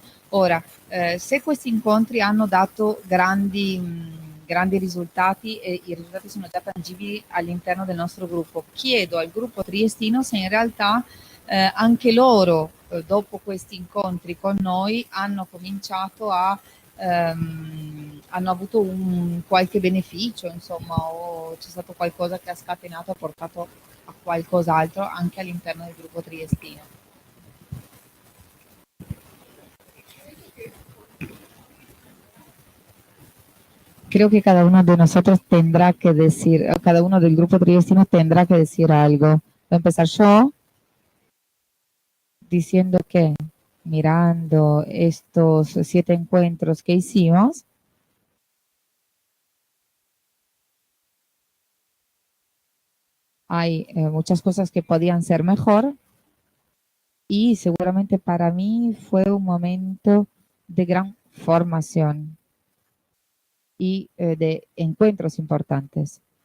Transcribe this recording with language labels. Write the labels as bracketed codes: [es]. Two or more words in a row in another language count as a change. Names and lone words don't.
[it] Ora, se questi incontri hanno dato grandi risultati e i risultati sono già tangibili all'interno del nostro gruppo, chiedo al gruppo triestino se in realtà anche loro dopo questi incontri con noi hanno cominciato a hanno avuto qualche beneficio, insomma, o c'è stato qualcosa che ha scatenato, ha portato a qualcos'altro anche all'interno del gruppo triestino. [es] Creo que cada uno de nosotros tendrá que decir, cada uno del grupo triestino tendrá que decir algo. Voy a empezar yo diciendo que mirando estos 7 encuentros que hicimos, hay muchas cosas que podían ser mejor y seguramente para mí fue un momento de gran formación y de encuentros importantes.